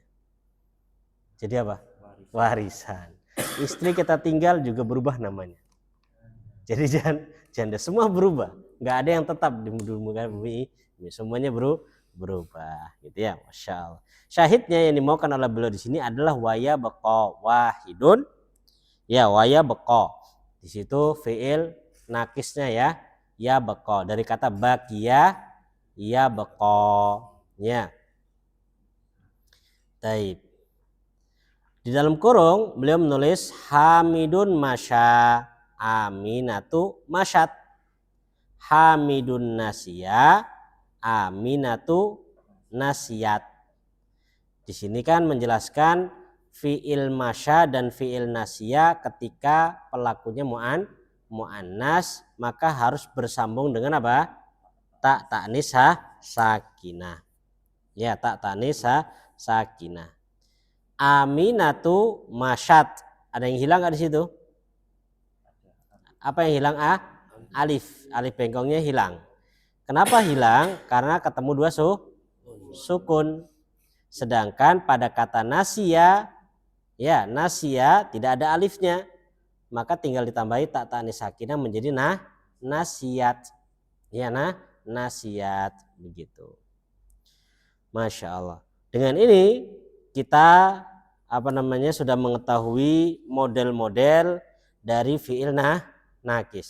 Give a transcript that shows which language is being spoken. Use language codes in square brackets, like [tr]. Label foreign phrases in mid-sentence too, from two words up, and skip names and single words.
[id] Jadi apa? Warisan. Istri kita tinggal juga berubah namanya. Jadi janda semua berubah, nggak ada yang tetap di muka bumi, semuanya berubah, gitu ya, [ar] ما شاء الله. [id] Syahidnya yang dimaukan oleh beliau di sini adalah [ar] ويبقى واحد, [id] ya [ar] ويبقى. [id] Di situ fiil nakisnya ya beko dari kata bakia, ya beko, ya. Taib. Di dalam kurung beliau menulis [ar] حامد مشى. آمنة مشت، حامد نشأ، آمنة نشأت. [id] Di sini kan menjelaskan fiil masya dan fiil nasya ketika pelakunya muannas maka harus bersambung dengan apa? [ar] تاء التأنيث الساكنة. Ya, تاء التأنيث الساكنة. آمنة مشت. [id] Ada yang hilang nggak di situ? Apa yang hilang? Alif bengkongnya hilang. Kenapa hilang? Karena ketemu 2 sukun. Sedangkan pada kata nasya, ya nasya tidak ada alifnya, maka tinggal ditambahi [ar] تاء التأنيث الساكنة [id] menjadi nasyat. Ya nasyat begitu. [ar] ما شاء الله. [id] Dengan ini kita sudah mengetahui model-model dari fiil nakis.